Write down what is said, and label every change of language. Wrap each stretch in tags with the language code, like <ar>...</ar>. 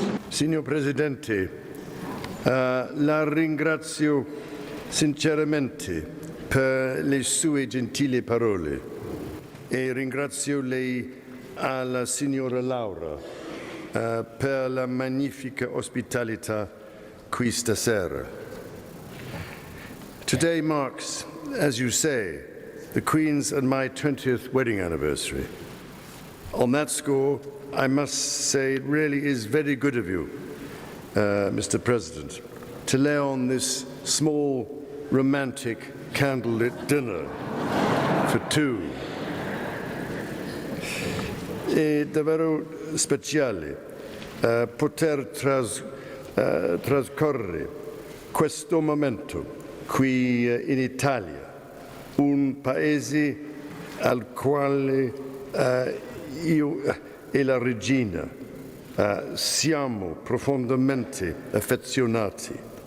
<it>Signor Presidente, la ringrazio sinceramente per le sue gentili parole e ringrazio lei alla signora Laura per la magnifica ospitalità qui stasera.</it> <en>Today marks, as you say, the Queen's and my 20th wedding anniversary. On that score, I must say it really is very good of you, Mr. President, to lay on this small, romantic, candlelit dinner for two.</en> <it>È davvero speciale poter trascorrere questo momento qui in Italia, un paese al quale io e la regina siamo profondamente affezionati.</it>